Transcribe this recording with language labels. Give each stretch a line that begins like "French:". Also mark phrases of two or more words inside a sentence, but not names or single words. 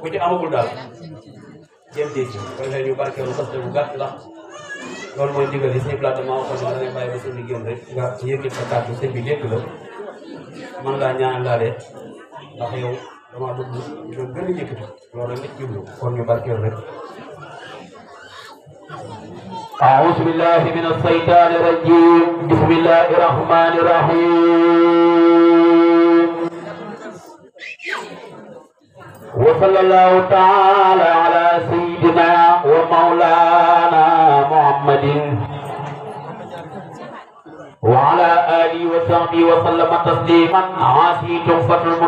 Wolof: ci amagul daal jéem dee ci ko defee ñu barkeelu saste bu gàtt la loolu mooy ndigal yi sëñ Blata maa waxoon ne da ngay bàyyi ba sëñ bi génn rek nga yëkkati sa carte sëñ bi dégg la man laa ñaan laale ndax yow dama bëgg ñu gën a yëkkati loolu rek nit jublu kon ñu barkeelu rek
Arabic: أعوذ بالله من الشيطان الرجيم بسم الله الرحمن الرحيم وصلى الله تعالى على سيدنا ومولانا محمد وعلى آله وصحبه وسلم تسليما عاسي تحفة